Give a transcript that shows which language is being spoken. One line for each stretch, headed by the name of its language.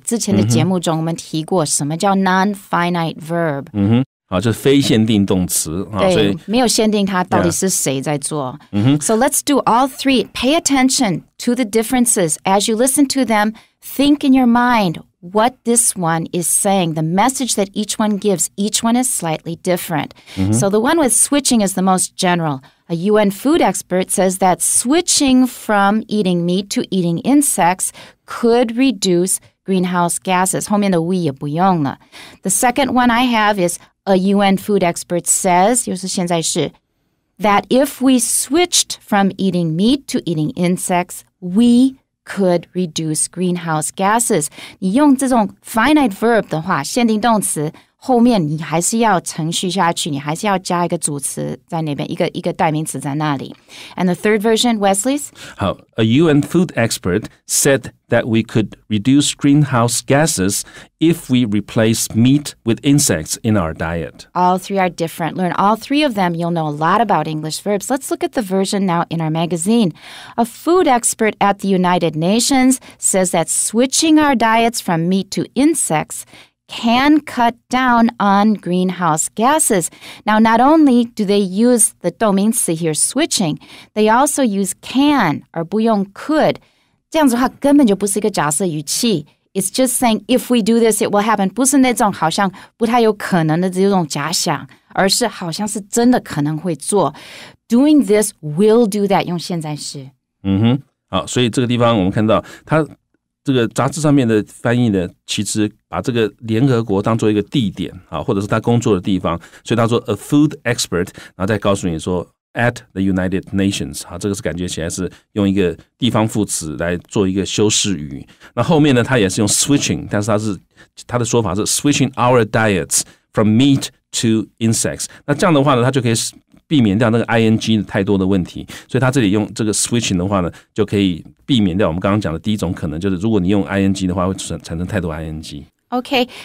Chinese: 之前的节目中我们提过什么叫 non-finite verb。就是非限定动词。对，没有限定它到底是谁在做。
English: So let's do all three. Pay attention to the differences. As you listen to them, think in your mind what this one is saying, the message that each one gives. Each one is slightly different. So the one with switching is the most general. A UN food expert says that switching from eating meat to eating insects could reduce greenhouse gases.
Chinese: 后面的 we 也不用了。
English: The second one I have is a UN food expert says,
Chinese: 又是现在式,
English: that if we switched from eating meat to eating insects, we could reduce greenhouse gases.
Chinese: 你用这种 finite verb 的话，限定动词后面你还是要程序下去，你还是要加一个主词在那边，一个代名词在那里。
English: And the third version, Wesley's? 好 ，A UN food expert said that we could reduce greenhouse gases if we replace meat with insects in our diet. All three are different. Learn all three of them. You'll know a lot about English verbs. Let's look at the version now in our magazine. A food expert at the United Nations says that switching our diets from meat to insects can cut down on greenhouse gases. Now, not only do they use the 动名词 here, switching, they also use can
Chinese: 而不用
English: could.
Chinese: 这样子的话根本就不是一个假设语气。
English: It's just saying if we do this, it will happen.
Chinese: 不是那种好像不太有可能的这种假想，而是好像是真的可能会做。
English: Doing this will do that.
Chinese: 用现在时。好，所以这个地方我们看到它这个杂志上面的翻译呢，其实把这个联合国当做一个地点啊，或者是他工作的地方，所以他说
English: a food expert，
Chinese: 然后再告诉你说
English: at the United Nations，
Chinese: 啊，这个是感觉起来是用一个地方副词来做一个修饰语。那后面呢，他也是用 switching， 但是他的说法是
English: switching our diets from meat to insects。
Chinese: 那这样的话呢，他就可以避免掉那个 ing 太多的问题，所以他这里用这个 switching 的话呢，就可以避免掉我们刚刚讲的第一种可能，就是如果你用 ing 的话，会产生太多 ing。Okay,